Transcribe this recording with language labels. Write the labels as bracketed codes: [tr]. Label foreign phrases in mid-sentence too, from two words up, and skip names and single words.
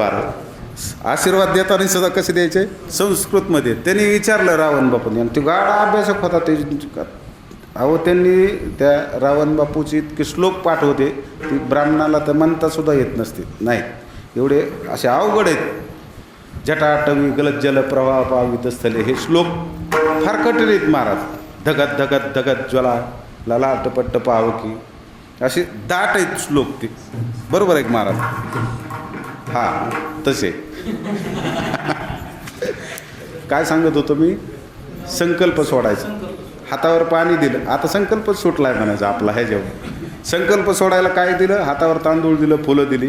[mr] बारा आशीर्वाद देताना सुद्धा कसे द्यायचे? संस्कृतमध्ये. त्यांनी विचारलं रावण बापूंनी, आणि तो गाढा अभ्यासक होता ते. अहो त्यांनी त्या रावण बापूची इतके श्लोक पाठ होते ती ब्राह्मणाला तर म्हणता सुद्धा येत नसते. नाही एवढे असे अवघड आहेत. [sa] जटाटवी गलत जल प्रवाह पावित स्थले, [mr] हे श्लोक फार कठीण आहेत महाराज. [sa] धगत धगत धगत ज्वला ललाटपट्ट पावकी, [mr] असे दाट आहेत श्लोक ते, बरोबर आहे महाराज? हां तसे. काय सांगत होतो मी? संकल्प सोडायचा. हातावर पाणी दिलं, आता संकल्प सुटलाय म्हणायचं आपला. हे जेव्हा संकल्प सोडायला काय दिलं? हातावर तांदूळ दिलं, फुलं दिली.